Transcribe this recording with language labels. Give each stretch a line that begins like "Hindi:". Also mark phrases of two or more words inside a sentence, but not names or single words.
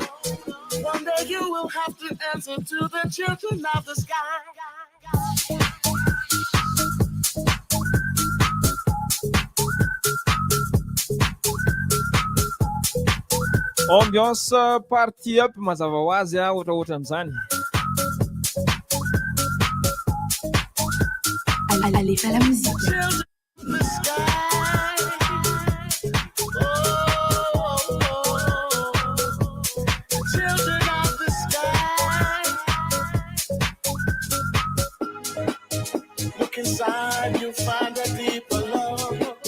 English: One day you will have to answer to the children of the sky. Ambiance party up
Malagasy: mazava ho azy ohatra amin'izany.
French: Allez, fais la musique.
English: Children of the sky. Look inside, you'll find a deeper love.